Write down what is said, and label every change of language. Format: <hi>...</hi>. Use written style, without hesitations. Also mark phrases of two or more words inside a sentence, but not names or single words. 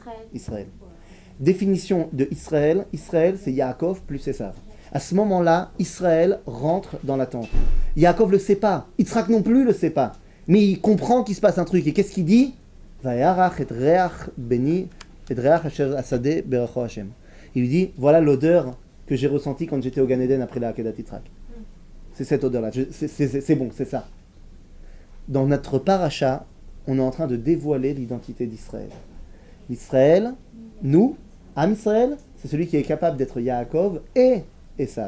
<fr>Israël. Définition de Israël. Israël, c'est Yaakov plus Esav. À ce moment-là, Israël rentre dans la tente. Yaakov le sait pas. Yitzhak non plus le sait pas. Mais il comprend qu'il se passe un truc. Et qu'est-ce qu'il dit?</fr> <he>וירח את ריח בני את ריח אשר השדה ברכו השם.</he> <fr>Il lui dit, voilà l'odeur que j'ai ressentie quand j'étais au Gan Eden après la Akedat Yitzhak. C'est cette odeur-là. C'est bon, c'est ça. Dans notre paracha, on est en train de dévoiler l'identité d'Israël. Israël, nous, Am Israël, c'est celui qui est capable d'être Yaakov et Esav.</fr>